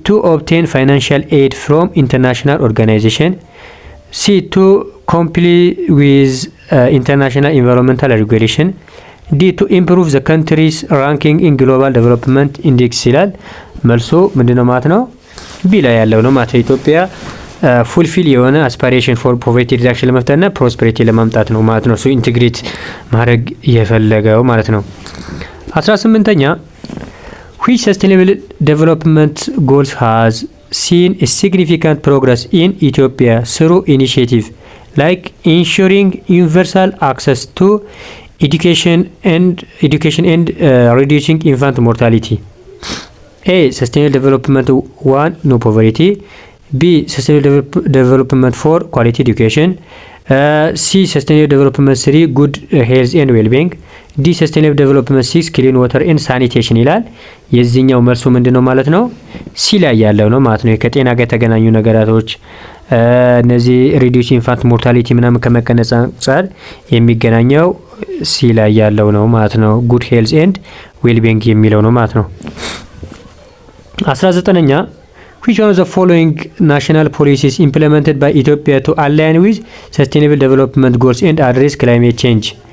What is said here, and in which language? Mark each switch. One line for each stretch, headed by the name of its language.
English: To obtain financial aid from international organization. C. To comply with international environmental regulation. D. To improve the country's ranking in global development index
Amharic: ይላል። መልሱ ምንድነው ማለት ነው? ቢ ላይ ያለው ነው ማለት ኢትዮጵያ ፉልፊል የሆነ አስፓይሬሽን ፎር ፖቨርቲ ሪዳክሽን ለመፍጠርና ፕሮስፐሪቲ ለማምጣት ነው ማለት ነው። እሱ ኢንቴግሬት ማድረግ የፈለገው ማለት ነው። 18ኛ
English: which sustainable development goals has seen a significant progress in Ethiopia through initiative like ensuring universal access to education and reducing infant mortality? A. Sustainable development 1 no poverty. B. Sustainable development 4 quality education. C. Sustainable development 3 good health and well-being. D. Sustainable development 6 clean water and sanitation
Amharic: ይላል። የዚህኛው መልሱ ምንድነው ማለት ነው? ሲ ላይ ያለው ነው ማለት ነው። ከጤና ጋር የተገናኙ ነገራቶች እነዚህ
English: reduce infant mortality
Amharic: ምናምን ከመቀነስ አንፃር የሚገናኘው ሲ ላይ ያለው ነው ማለት ነው።
English: good health and well-being
Amharic: የሚለው ነው ማለት ነው። 19ኛ
English: which one of the following national policies implemented by Ethiopia to align with sustainable development goals and address climate change?